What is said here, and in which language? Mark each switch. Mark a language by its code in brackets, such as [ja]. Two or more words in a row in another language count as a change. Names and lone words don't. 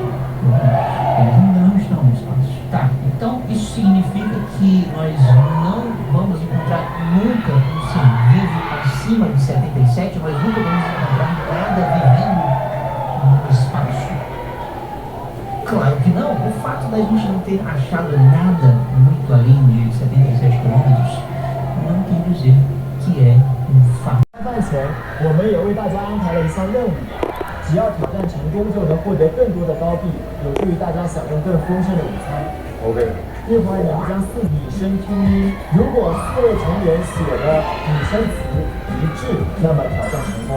[pt] Ainda não estão no espaço. Tá, então isso significa que nós não vamos encontrar nunca um ser vivo acima de 77, nós nunca vamos encontrar nada vivendo no espaço. Claro que não. O fato da gente não ter achado nada muito além de 77 quilômetros não quer dizer que é um fato. [zh] 饭前，我们也为大家安排了一项任务，只要挑战成功，就能获得更多的高币，有助于大家享用更丰盛的午餐。OK。一会儿你们将拟声拼音，如果4位成员写的拟声词一致，那么挑战成功。